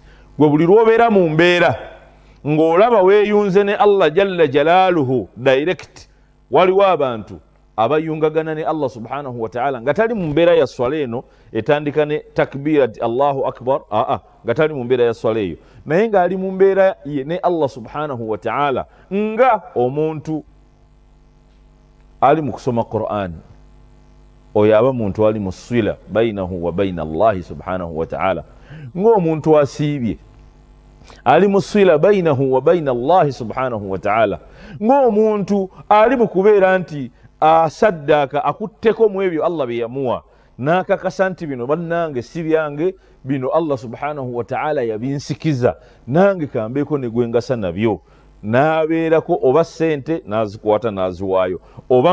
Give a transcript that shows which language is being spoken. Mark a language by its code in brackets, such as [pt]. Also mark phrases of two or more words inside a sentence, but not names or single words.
[lg] Gwe buli lw'obeera mu mbeera ng'olaba weeyunze ne [ar] الله جل جلاله [lg] direct, waliwo abantu abayungagana ne [ar] الله سبحانه وتعالى [lg] nga tali mu mbeera ya swala eno etandika ne [ar] تكبيرة الله أكبر, [lg] nga tali mu mbeera ya swala eyo, naye ng'ali mu mbeera ye ne [ar] الله سبحانه وتعالى, [lg] nga omuntu ali mu kusoma Qur'an, oyo aba muntu ali mu [ar] صلة بينه وبين الله سبحانه وتعالى, [lg] ng'omuntu asiibye ali mu [ar] صلة بينه وبين الله سبحانه و [lg] ta'ala, ng'omuntu ali mu kubeera nti asaddaaka akutteko mu ebyo Allah bye yamuwa, n'akakasa nti bino bannange si byange, bino Allah [ar] سبحانه وتعالى [lg] yabinsikiza, nange kambeeko ne gwe ngasa nabyo, n'abeerako oba ssente n'azikwata n'aziwaayo, oba